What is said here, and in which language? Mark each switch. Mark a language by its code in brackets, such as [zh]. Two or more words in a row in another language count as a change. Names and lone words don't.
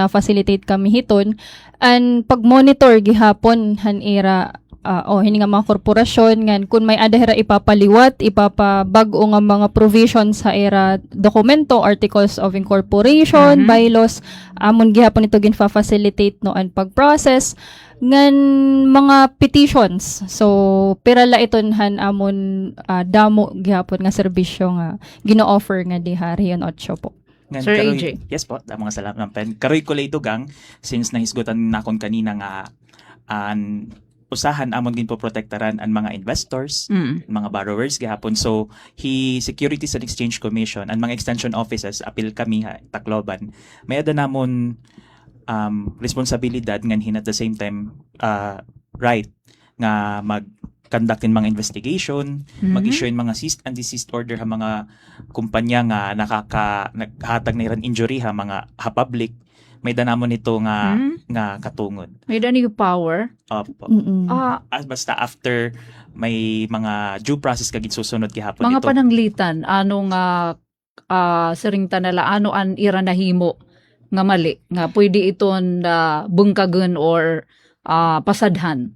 [war] na-facilitate kami hiton ang pag-monitor gihapon han era hini nga mga korporasyon ngan kun may adahira ipapaliwat ipapabag-o nga mga provisions sa era dokumento [en] articles of incorporation bylaws [war] amon gihapon ito gin-facilitate no ang pag-process ngan mga petitions so pirala iton han amon damo gihapon nga serbisyo nga gino-offer nga diha Region 8 po. Ngan Sir karoy- AJ. Yes po, mga salamat ng pen. Karoy ko lang gang since nahisgutan nakon kanina nga an usahan amon gin po protektaran ang mga investors, mga borrowers gihapon. So, Securities and Exchange Commission and mga [en] extension offices [war] apil kami Tacloban. May ada namon responsibilidad ngan hin [en] at the same time right [war] nga mag-conductin mga investigation, mag-issue mga [en] cease and desist order [war] ha mga kumpanya nga naghatag na iran injury ha mga public. May danamon ito nga katungod. May dani power. Opo. Basta after may mga due process kagid susunod gihapon Mga ito. pananglitan anong siringta nala ano an ira nahimo nga mali nga pwede iton bungkagon or pasadhan.